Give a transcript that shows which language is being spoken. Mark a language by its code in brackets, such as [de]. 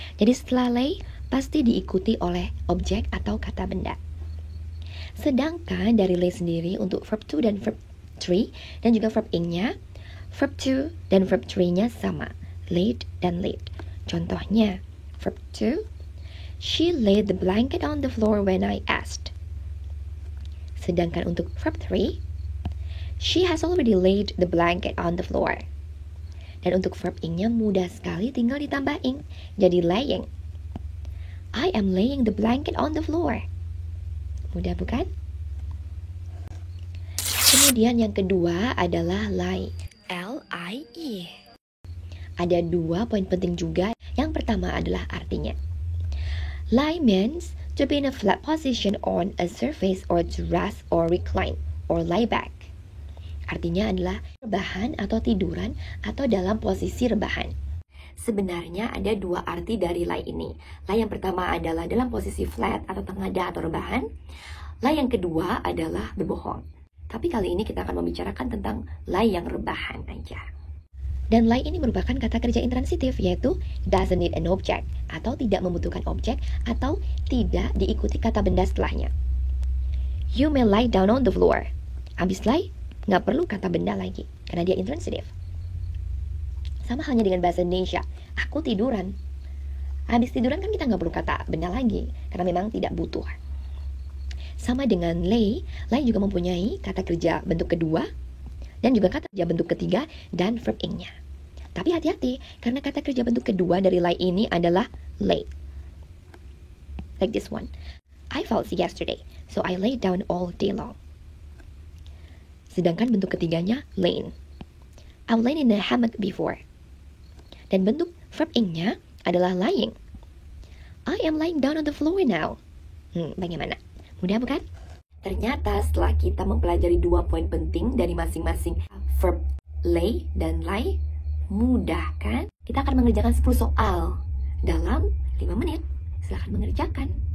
[id] Jadi setelah lay pasti diikuti oleh objek atau kata benda. Sedangkan dari lay sendiri untuk verb to dan verb 3 dan juga verb ing-nya, verb to dan verb 3-nya sama, laid dan laid. Contohnya, [en] verb to, she laid the blanket on the floor when I asked. [id] Sedangkan untuk [en] verb 3, she has already laid the blanket on the floor. [id] Dan untuk verb ing-nya mudah sekali, tinggal ditambah ing, jadi laying. [en] I am laying the blanket on the floor. [id] Mudah bukan? Kemudian yang kedua adalah lie. L-I-E. Ada 2 poin penting juga. Yang pertama adalah artinya. [en] Lie means to be in a flat position on a surface or to rest or recline or lie back. [id] Artinya adalah rebahan atau tiduran atau dalam posisi rebahan. Sebenarnya ada 2 arti dari lie ini. Lie yang pertama adalah dalam posisi flat atau tengada atau rebahan. Lie yang kedua adalah berbohong. Tapi kali ini kita akan membicarakan tentang lie yang rebahan aja. Dan lie ini merupakan kata kerja intransitif, yaitu [en] doesn't need an object [id] atau tidak membutuhkan objek atau tidak diikuti kata benda setelahnya. [en] You may lie down on the floor. [id] Habis lie, nggak perlu kata benda lagi karena dia intransitif. Sama halnya dengan bahasa Indonesia, aku tiduran. Habis tiduran kan kita nggak perlu kata benda lagi, karena memang tidak butuh. Sama dengan lay juga mempunyai kata kerja bentuk kedua, dan juga kata kerja bentuk ketiga, dan verb ing-nya. Tapi hati-hati, karena kata kerja bentuk kedua dari lay ini adalah lay. [en] Like this one. I fell sick yesterday, so I lay down all day long. [id] Sedangkan bentuk ketiganya, lain. [en] I've lain in a hammock before. [id] Dan bentuk verb ing-nya adalah lying. [en] I am lying down on the floor now. [id] Bagaimana? Mudah bukan? Ternyata setelah kita mempelajari 2 poin penting dari masing-masing verb lay dan lie, mudah kan? Kita akan mengerjakan 10 soal dalam 5 menit. Silahkan mengerjakan.